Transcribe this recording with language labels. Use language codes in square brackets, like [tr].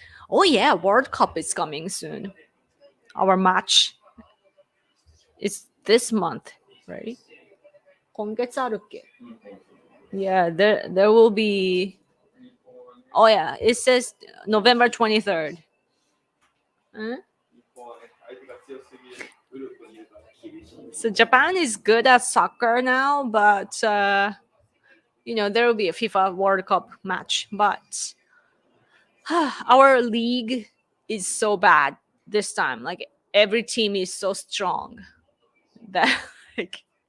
[en] Oh yeah, World Cup is coming soon. Our match is this month, right? [ja] 今月あるっけ? [en] Yeah, there will be. Oh yeah, it says November 23rd. ん? [ja] 日本はね、相手が強すぎるグループにいるから厳しい。 [en] So Japan is good at soccer now, but there will be a FIFA World Cup match. But our league is so bad this time. Like every team is so strong that like,